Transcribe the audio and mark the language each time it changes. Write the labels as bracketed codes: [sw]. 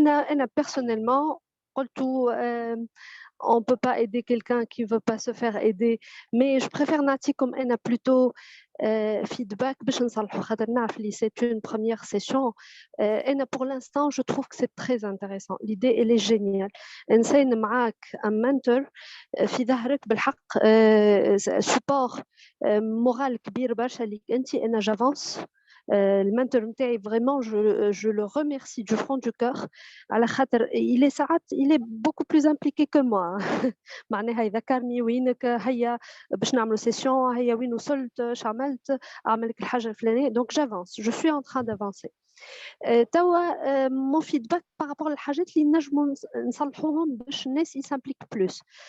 [fr] أنا personnellement قلت on ne peut pas aider quelqu'un qui ne veut pas se faire aider, mais je préfère [ar] نعطيكم أنا [fr] plutôt feedback [ar] باش نصلحوا خاطر نعرف اللي [fr] c'est une première session. أنا pour l'instant je trouve que c'est très intéressant. L'idée elle est géniale. [ar] نسين معاك un mentor في ظهرك بالحق [fr] support moral [ar] كبير برشا ليك أنت. [fr] أنا j'avance. Le mentor نتاعي vraiment je le remercie du fond du cœur [ar] على خاطر [fr] il est beaucoup plus impliqué que moi. [ar] معناها يذكرني وينك، هيا باش نعملوا سيسيون، هيا وين وصلت، اش عملت، اعمل لك الحاجه الفلانيه. [fr] دونك j'avance, je suis en train d'avancer. [ar] توا [fr] mon feedback par rapport [ar] للحاجات اللي نجموا نصلحوهم باش الناس يسامبليك بلوس.